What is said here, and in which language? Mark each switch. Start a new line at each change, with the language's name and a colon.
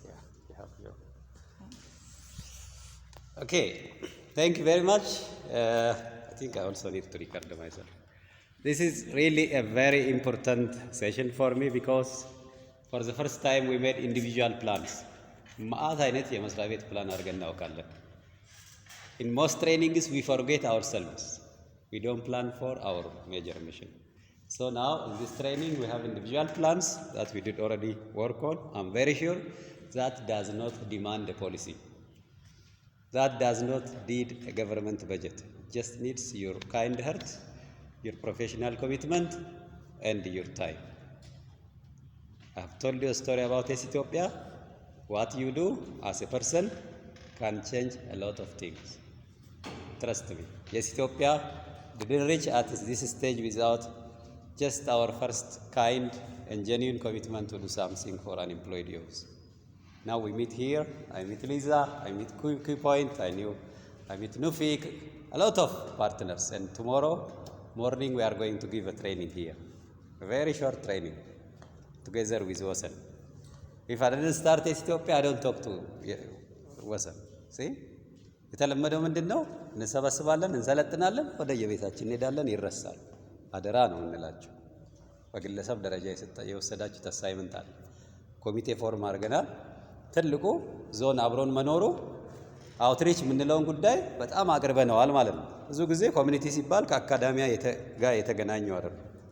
English: Yeah, you have your. Okay, thank you very much. I think I also need to record myself. This is really a very important session for me, because for the first time we made individual plans.
Amharic: ማአት አይነት የመስሪያ ቤት ፕላን አድርገን እናውቃለን።
English: In most trainings we forget ourselves. We don't plan for our major mission. So now in this training we have individual plans that we did already work on. I'm very sure that does not demand a policy. That does not need a government budget. It just needs your kind heart, your professional commitment, and your time. I've told you a story about Ethiopia. What you do as a person can change a lot of things. Trust me. Yes, Ethiopia didn't reach at this stage without just our first kind and genuine commitment to do something for unemployed youth. Now we meet here. I meet Lisa. I meet QPoint. I meet Nufik. A lot of partners. And tomorrow morning we are going to give a training here. A very short training together with Wasan. If I didn't start Ethiopia, I don't talk to ወሰን
Amharic: ሲ የተለመደው ምንድን ነው? እንሰበስባለን፣ እንሰለጥናለን፣ ወደ የቤታችን እንሄዳለን፣ ይረሳል። አደራ ነው እንላቸው። በግለሰብ ደረጃ የወሰዳችሁት አሳይመንት አለ። ኮሚቴ ፎርም አድርገናል። ትልቁ ዞን አብሮን መኖሩ አውትሪች የምንለውን ጉዳይ በጣም አቅርበነዋል ማለት ነው። ብዙ ጊዜ ኮሚኒቲ ሲባል ከአካዳሚያ ጋር የተገናኙ አይደለም።